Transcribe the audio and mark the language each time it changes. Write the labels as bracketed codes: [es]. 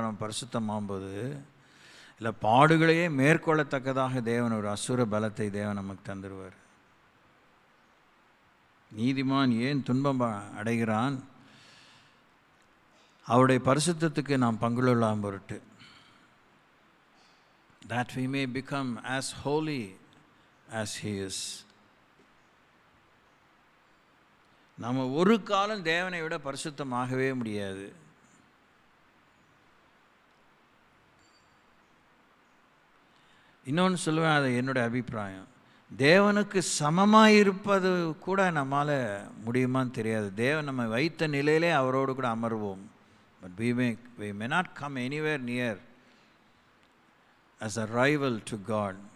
[ta] நாம் பரிசுத்தமாகும்போது இல்லை, பாடுகளையே மேற்கொள்ளத்தக்கதாக தேவன் ஒரு அசுர பலத்தை தேவன் நமக்கு தந்துடுவார். நீதிமான் ஏன் துன்பம் அடைகிறான்? அவருடைய பரிசுத்தத்துக்கு நாம் பங்குள்ளலாம் பொருட்டு. [en] that we may become as holy as he is. [ta] நம்ம ஒரு காலம் தேவனை விட பரிசுத்தமாகவே முடியாது. இன்னொன்று சொல்லுவேன், அது என்னுடைய அபிப்பிராயம். தேவனுக்கு சமமாக இருப்பது கூட நம்மால் முடியுமான்னு தெரியாது. தேவன் நம்ம வைத்த நிலையிலே அவரோடு கூட அமர்வோம். [en] But we may not come anywhere near as a rival to God.